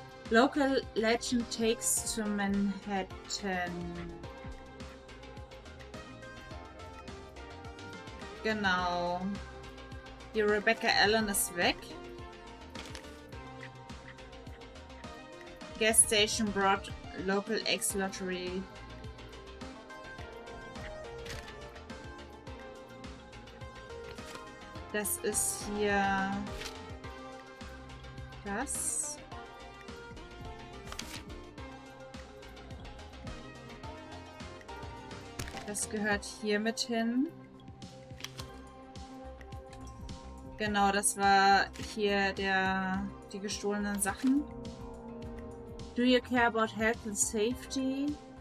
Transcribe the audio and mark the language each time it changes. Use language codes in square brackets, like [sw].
[en] Local legend takes to Manhattan. [de] Genau. Die Rebecca Allen ist weg. [en] Gas station brought local X lottery. [de] Das ist hier das. Das gehört hier mit hin. Genau, das war hier die gestohlenen Sachen. [en] Do you care about health and safety?